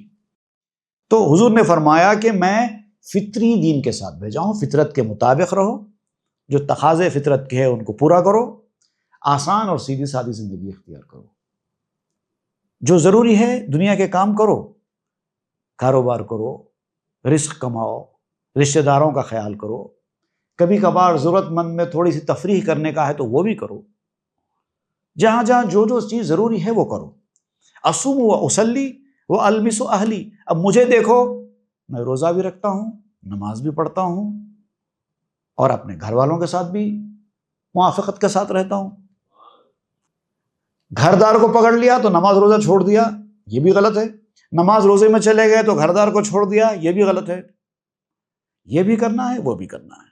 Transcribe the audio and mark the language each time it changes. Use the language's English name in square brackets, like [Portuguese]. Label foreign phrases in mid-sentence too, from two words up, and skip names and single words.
[Urdu] تو حضور نے فرمایا کہ میں فطری دین کے ساتھ بھیجا ہوں، فطرت کے مطابق رہو، جو تقاضے فطرت کے ہیں ان کو پورا کرو، آسان اور سیدھی سادی زندگی اختیار کرو، جو ضروری ہے دنیا کے کام کرو، کاروبار کرو، رزق کماؤ، رشتہ داروں کا خیال کرو، کبھی کبھار ضرورت مند میں تھوڑی سی تفریح کرنے کا ہے تو وہ بھی کرو، جہاں جہاں جو جو چیز ضروری ہے وہ کرو۔ [Arabic] اصوم و اصلی و المس اہلی، [Urdu] اب مجھے دیکھو، میں روزہ بھی رکھتا ہوں، نماز بھی پڑھتا ہوں اور اپنے گھر والوں کے ساتھ بھی موافقت کے ساتھ رہتا ہوں۔ گھر دار کو پکڑ لیا تو نماز روزہ چھوڑ دیا، یہ بھی غلط ہے، نماز روزے میں چلے گئے تو گھر دار کو چھوڑ دیا، یہ بھی غلط ہے، یہ بھی کرنا ہے وہ بھی کرنا ہے۔